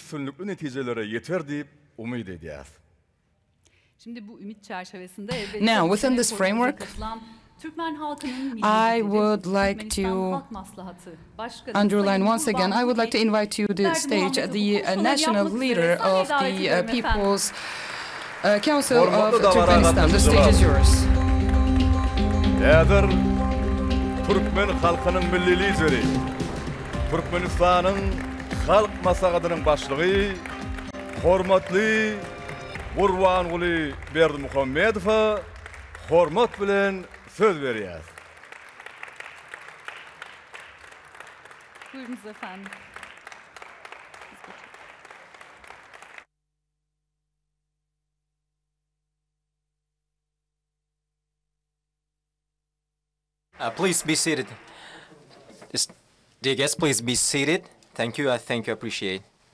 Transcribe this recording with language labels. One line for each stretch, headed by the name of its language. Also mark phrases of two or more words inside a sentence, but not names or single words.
English: Now, within this framework, I would like to underline once again, I would like to invite to the stage the national leader of the People's Council of Turkmenistan. The stage is yours.
Turkish: Turkmen halkının milli lideri, Turkmenistan'ın Halk Maslakhaty'nın başlığı, hormatly Gurbanguly Berdimuhamedov'a
Turkmen: hormat bilen
Turkish: söz veriyoruz. Buyurunuz efendim.
English: Please be seated. Dear guests, please be seated. Thank you. I appreciate.